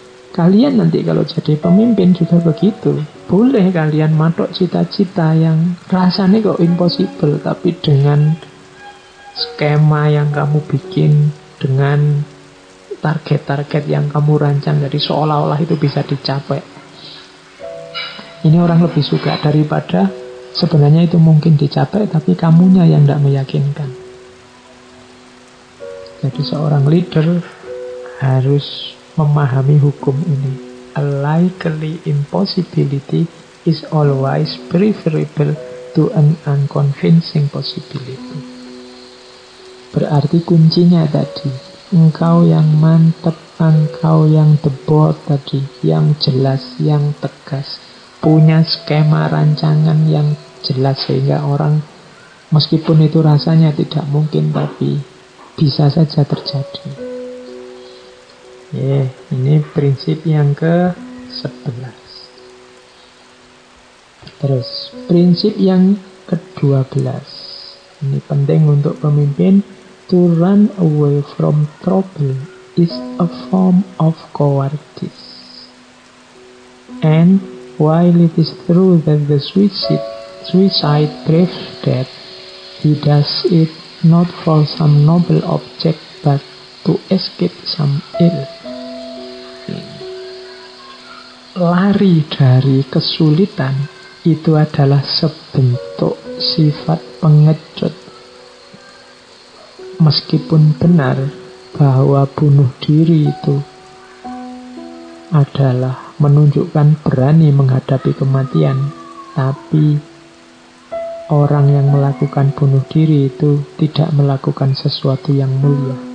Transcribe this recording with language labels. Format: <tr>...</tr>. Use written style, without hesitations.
<id>Kalian nanti kalau jadi pemimpin juga begitu. Boleh kalian matok cita-cita yang rasanya kok impossible, tapi dengan skema yang kamu bikin, dengan target-target yang kamu rancang, jadi seolah-olah itu bisa dicapai. Ini orang lebih suka daripada sebenarnya itu mungkin dicapai tapi kamunya yang tidak meyakinkan. Jadi seorang leader harus memahami hukum ini.</id> <en>A likely impossibility is always preferable to an unconvincing possibility.</en> <id>Berarti kuncinya tadi, engkau yang mantap, engkau yang debot tadi, yang jelas, yang tegas, punya skema rancangan yang jelas sehingga orang meskipun itu rasanya tidak mungkin tapi bisa saja terjadi. Ini prinsip yang ke-11. Terus prinsip yang ke-12. Ini penting untuk pemimpin.</id> <en>To run away from trouble is a form of cowardice. And while it is true that the suicide, brave death, he does it not for some noble object, but to escape some ill.</en> <id>Lari dari kesulitan itu adalah sebentuk sifat pengecut. Meskipun benar bahwa bunuh diri itu adalah menunjukkan berani menghadapi kematian, tapi orang yang melakukan bunuh diri itu tidak melakukan sesuatu yang mulia.</id>